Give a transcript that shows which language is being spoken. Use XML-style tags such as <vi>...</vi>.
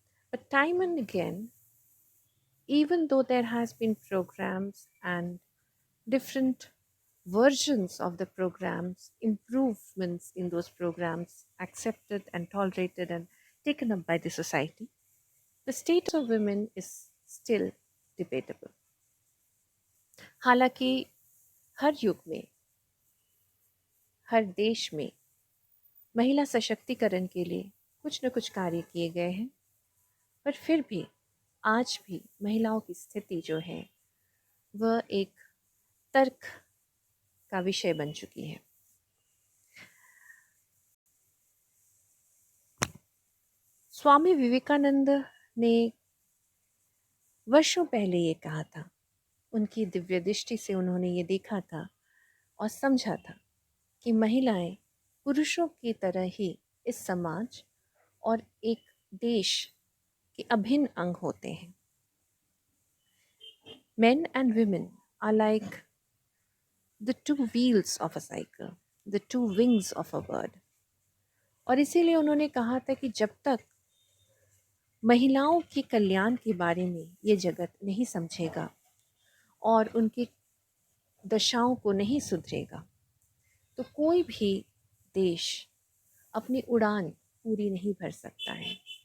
<en>But time and again, even though there has been programs and different versions of the programs, improvements in those programs accepted and tolerated and taken up by the society, the status of women is still debatable.</en> <hi>हालांकि हर युग में, हर देश में महिला सशक्तिकरण के लिए कुछ न कुछ कार्य किए गए हैं, पर फिर भी आज भी महिलाओं की स्थिति जो है वह एक तर्क का विषय बन चुकी है. स्वामी विवेकानंद ने वर्षों पहले ये कहा था. उनकी दिव्य दृष्टि से उन्होंने ये देखा था और समझा था कि महिलाएं पुरुषों की तरह ही इस समाज और एक देश के अभिन्न अंग होते हैं.</hi> <en>Men and women are like the two wheels of a cycle, the two wings of a bird.</en> <hi>और इसीलिए उन्होंने कहा था कि जब तक महिलाओं के कल्याण के बारे में ये जगत नहीं समझेगा और उनकी दशाओं को नहीं सुधरेगा, तो कोई भी देश अपनी उड़ान पूरी नहीं भर सकता है.</hi>